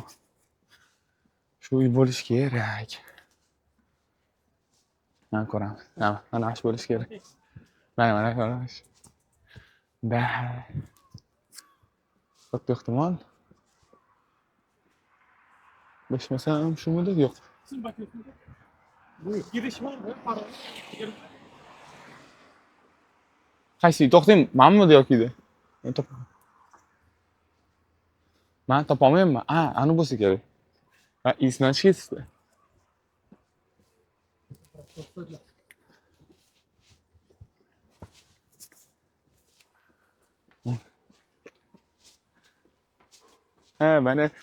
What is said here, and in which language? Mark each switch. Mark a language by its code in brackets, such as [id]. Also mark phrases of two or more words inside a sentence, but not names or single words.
[uz] Shu uy bo'lish kerak. Mana ko'ramiz. Mana shu bo'lish kerak. Mana ko'ramiz. Da. Katta ehtimol. Bilmasam shumidi yo'q. [tr] Siz bakıyorsunuz. Bu giriş var mı? Para. [uz] Qaysi to'xtang, menmi yoki edi? Men topolmayman. Ani bo'lsa kerak. Isdan chiqdi. Mana.